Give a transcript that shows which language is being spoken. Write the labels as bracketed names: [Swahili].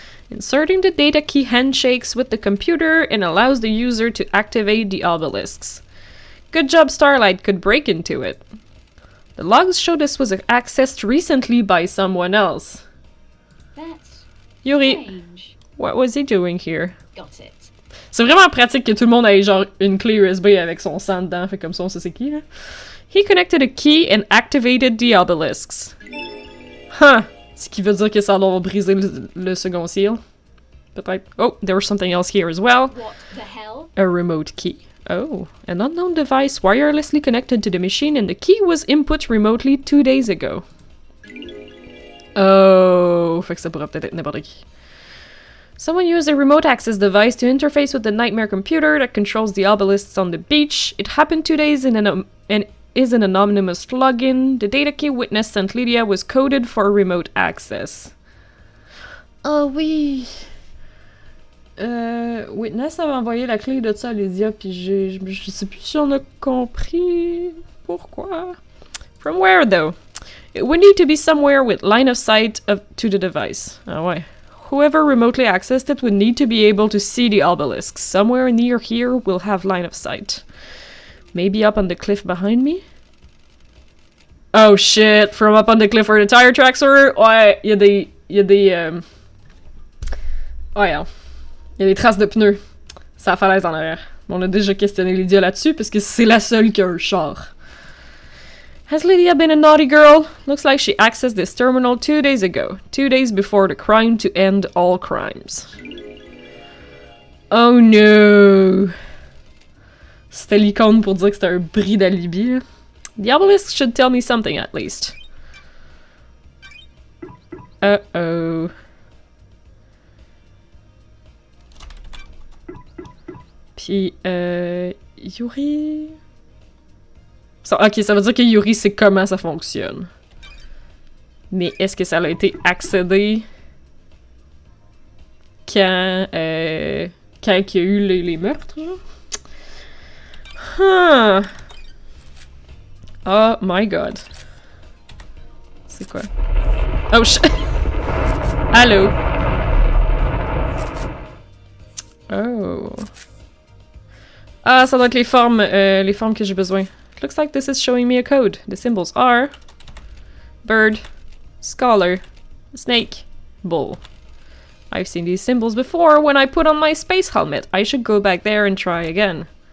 [English] Inserting the data key handshakes with the computer and allows the user to activate the obelisks. Good job Starlight could break into it. The logs show this was accessed recently by someone else. That's Yuri, strange. what was he doing here? Got it. [French] C'est vraiment pratique que tout le monde ait genre une clé USB avec son sang dedans, fait comme ça on sait c'est qui, là. [English] He connected a key and activated the obelisks. Huh. [French] Ce qui veut dire que ça doit briser le second seal. Peut-être. [English] Oh, there was something else here as well. What the hell? A remote key. Oh, an unknown device wirelessly connected to the machine and the key was input remotely 2 days ago. [French] Oh, fait que ça pourrait peut-être être n'importe qui. [English] Someone used a remote access device to interface with the nightmare computer that controls the obelisks on the beach. It happened 2 days in and is an anonymous login. The data key witness sent Lydia was coded for remote access. [French] Ah oui! Witness avait envoyé la clé de ça à Lydia, puis je sais plus si on a compris pourquoi. [English] From where though? It would need to be somewhere with line of sight to the device. [French] Ah ouais. [English] Whoever remotely accessed it would need to be able to see the obelisk. Somewhere near here will have line of sight. Maybe up on the cliff behind me? Oh shit, from up on the cliff where the tire tracks were? [French] Ouais, il y a des... Ouais, hein. Il y a des traces de pneus. C'est la falaise en arrière. On a déjà questionné Lydia là-dessus, parce que c'est la seule qui a un char. [English] Has Lydia been a naughty girl? Looks like she accessed this terminal 2 days ago. 2 days before the crime to end all crimes. Oh no! [French] C'était l'icône pour dire que c'était un bris d'alibi, là. [English] The obelisk should tell me something at least. Uh-oh. [French] Puis, Yuri... Ok, ça veut dire que Yuri sait comment ça fonctionne. Mais est-ce que ça a été accédé quand il y a eu les meurtres, genre? [English] Huh. Oh my god. [French] C'est quoi? [English] Oh shit! [French] Allô? [English] Oh. [French] Ah, ça doit être les formes que j'ai besoin. [English] Looks like this is showing me a code. The symbols are... bird, scholar, snake, bull. I've seen these symbols before when I put on my space helmet. I should go back there and try again.